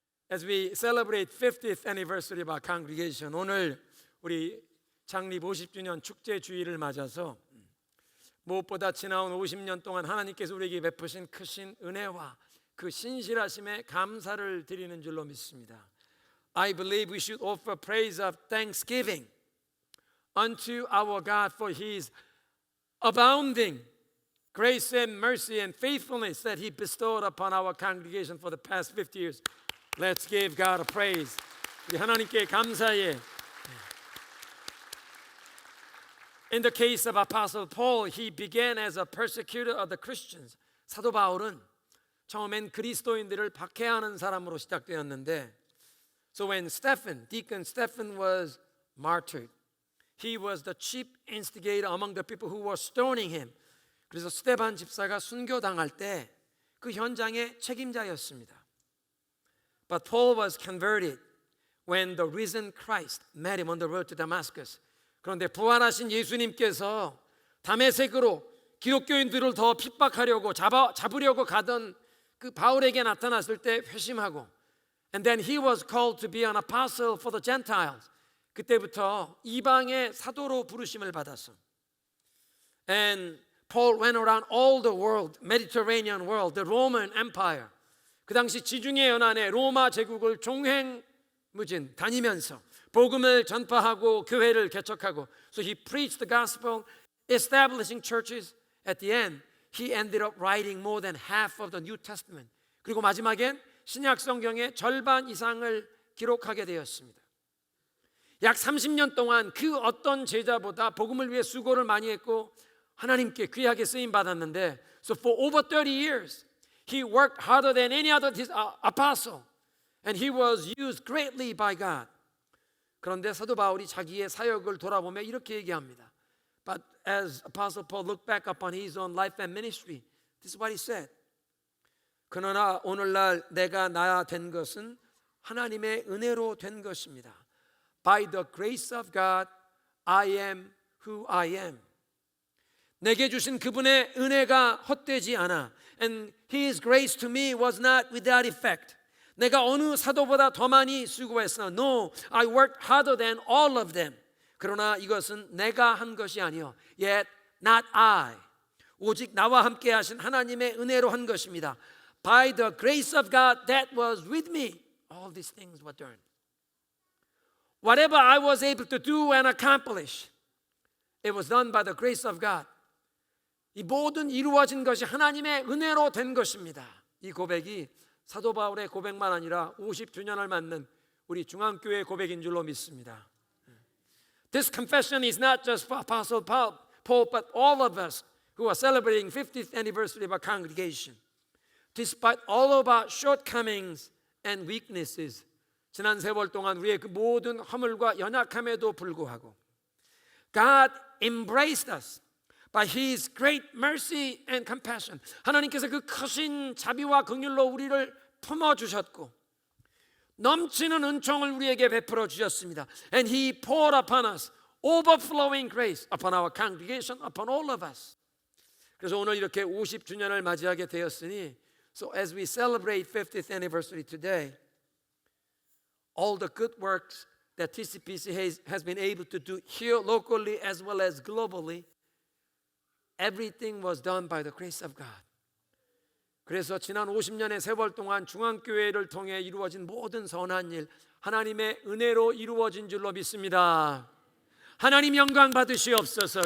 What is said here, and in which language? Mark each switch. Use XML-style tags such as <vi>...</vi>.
<en>As we celebrate 50th anniversary of our congregation,</en> <ko>오늘 우리 창립 50주년 축제 주일을 맞아서 무엇보다 지나온 50년 동안 하나님께서 우리에게 베푸신 크신 은혜와 그 신실하심에 감사를 드리는 줄로 믿습니다.</ko> <en>I believe we should offer praise of thanksgiving unto our God for His abounding grace and mercy and faithfulness that He bestowed upon our congregation for the past 50 years. Let's give God a praise.</en> <ko>우리 하나님께 감사해.</ko> <en>In the case of Apostle Paul, he began as a persecutor of the Christians.</en> <ko>사도 바울은 처음엔 그리스도인들을 박해하는 사람으로 시작되었는데,</ko> <en>so when Deacon Stephen was martyred, he was the chief instigator among the people who were stoning him.</en> <ko>그래서 스테반 집사가 순교당할 때 그 현장의 책임자였습니다.</ko> <en>But Paul was converted when the risen Christ met him on the road to Damascus.</en> <ko>그런데 부활하신 예수님께서 다메섹으로 기독교인들을 더 핍박하려고 잡으려고 가던 그 바울에게 나타났을 때 회심하고,</ko> <en>and then he was called to be an apostle for the Gentiles.</en> <ko>그때부터 이방의 사도로 부르심을 받았어.</ko> <en>And Paul went around all the world, Mediterranean world, the Roman Empire.</en> <ko>그 당시 지중해 연안의 로마 제국을 종횡무진 다니면서 복음을 전파하고 교회를 개척하고,</ko> <en>so he preached the gospel, establishing churches. At the end, he ended up writing more than half of the New Testament.</en> <ko>그리고 마지막엔 신약 성경의 절반 이상을 기록하게 되었습니다. 약 30년 동안 그 어떤 제자보다 복음을 위해 수고를 많이 했고 하나님께 귀하게 쓰임 받았는데,</ko> <en>so for over 30 years he worked harder than any other apostle and he was used greatly by God.</en> <ko>그런데 사도 바울이 자기의 사역을 돌아보며 이렇게 얘기합니다.</ko> <en>But as Apostle Paul looked back upon his own life and ministry, this is what he said.</en> <ko>그러나 오늘날 내가 나 된 것은 하나님의 은혜로 된 것입니다.</ko> <en>By the grace of God, I am who I am.</en> <ko>내게 주신 그분의 은혜가 헛되지 않아.</ko> <en>And His grace to me was not without effect.</en> <ko>내가 어느 사도보다 더 많이 수고했어.</ko> <en>No, I worked harder than all of them.</en> <ko>그러나 이것은 내가 한 것이 아니요.</ko> <en>Yet not I.</en> <ko>오직 나와 함께 하신 하나님의 은혜로 한 것입니다.</ko> <en>By the grace of God that was with me, all these things were done. Whatever I was able to do and accomplish, it was done by the grace of God.</en> <ko>이 모든 이루어진 것이 하나님의 은혜로 된 것입니다. 이 고백이 사도 바울의 고백만 아니라 50주년을 맞는 우리 중앙교회의 고백인 줄로 믿습니다.</ko> <en>This confession is not just for Apostle Paul, but all of us who are celebrating 50th anniversary of our congregation. Despite all of our shortcomings and weaknesses,</en> <ko>지난 세월 동안 우리의 그 모든 허물과 연약함에도 불구하고</ko> <en>God embraced us by His great mercy and compassion.</en> <ko>하나님께서 그 크신 자비와 긍휼로 우리를 품어주셨고 넘치는 은총을 우리에게 베풀어 주셨습니다.</ko> <en>And He poured upon us overflowing grace upon our congregation, upon all of us.</en> <ko>그래서 오늘 이렇게 50주년을 맞이하게 되었으니,</ko> <en>so as we celebrate 50th anniversary today, all the good works that TCPC has been able to do here locally as well as globally, everything was done by the grace of God.</en> <ko>그래서 지난 50년의 세월 동안 중앙교회를 통해 이루어진 모든 선한 일, 하나님의 은혜로 이루어진 줄로 믿습니다. 하나님 영광 받으시옵소서.</ko>